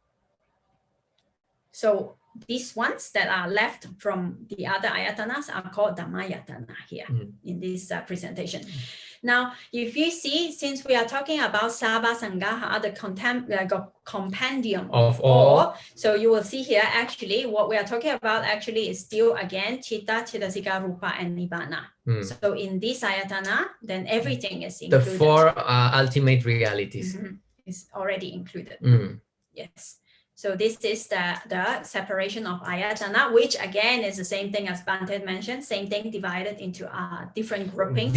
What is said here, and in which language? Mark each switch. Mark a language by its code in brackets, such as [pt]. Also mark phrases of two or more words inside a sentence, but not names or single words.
[en] So these ones that are left from the other ayatanas are called dhammayatana here in this presentation. Now, if you see, since we are talking about [pi] Sabha Sangaha, [en] the compendium of all, so you will see here actually what we are talking about actually is still again [pi] chitta, chittasika, rupa, [en] and nibbana. So in this ayatana, then everything is included. The 4 ultimate realities is already included. Yes. So this is the separation of ayatana, which again is the same thing as Bante mentioned, same thing divided into different groupings.